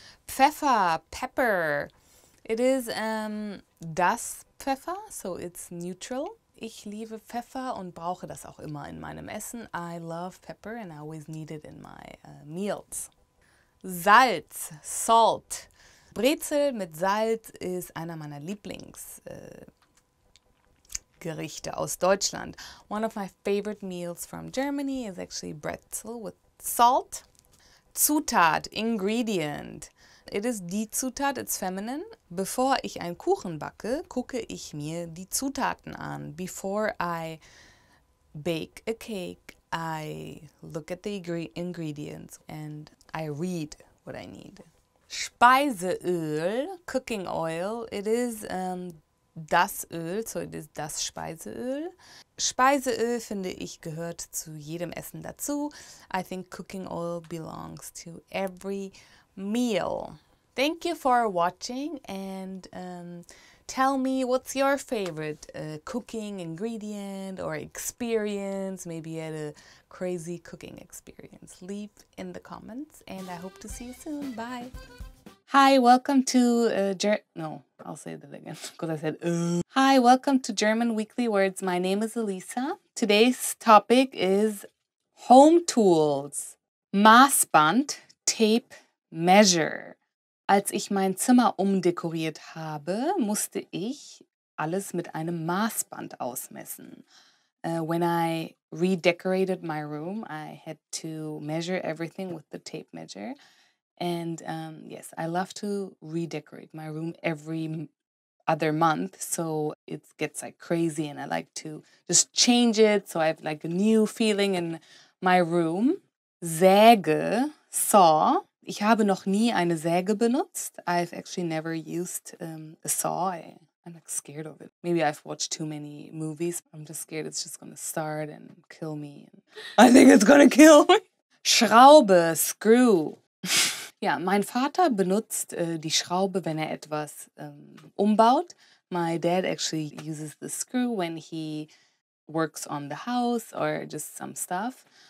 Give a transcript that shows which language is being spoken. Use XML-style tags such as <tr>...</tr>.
<en>Pfeffer, pepper. It is das Pfeffer, so it's neutral.</en> <de>Ich liebe Pfeffer und brauche das auch immer in meinem Essen.</de> <en>I love pepper and I always need it in my meals. Salz, salt.</en> <de>Brezel mit Salz ist einer meiner Lieblingsgerichte aus Deutschland.</de> <en>One of my favorite meals from Germany is actually brezel with salt. Zutat, ingredient. It is die Zutat, it's feminine.</en> <de>Bevor ich einen Kuchen backe, gucke ich mir die Zutaten an.</de> <en>Before I bake a cake, I look at the ingredients and I read what I need. Speiseöl, cooking oil. It is das Öl, so it is das Speiseöl.</en> <de>Speiseöl, finde ich, gehört zu jedem Essen dazu.</de> <en>I think cooking oil belongs to every meal. Thank you for watching, and tell me what's your favorite cooking ingredient or experience. Maybe you had a crazy cooking experience. Leave in the comments, and I hope to see you soon. Bye. Hi, welcome to I'll say that again because I said Hi, welcome to German Weekly Words. My name is Elisa. Today's topic is home tools. Maßband, tape, measure.</en> <de>Als ich mein Zimmer umdekoriert habe, musste ich alles mit einem Maßband ausmessen.</de> <en>When I redecorated my room, I had to measure everything with the tape measure. And yes, I love to redecorate my room every other month, so it gets like crazy, and I like to just change it so I have like a new feeling in my room. Säge, saw.</en> <de>Ich habe noch nie eine Säge benutzt.</de> <en>I've actually never used a saw. I'm like scared of it. Maybe I've watched too many movies. I'm just scared it's just gonna start and kill me. I think it's gonna kill me. Schraube, screw.</en> <de>Ja, mein Vater benutzt die Schraube, wenn etwas umbaut.</de> <en>My dad actually uses the screw when he works on the house or just some stuff.</en>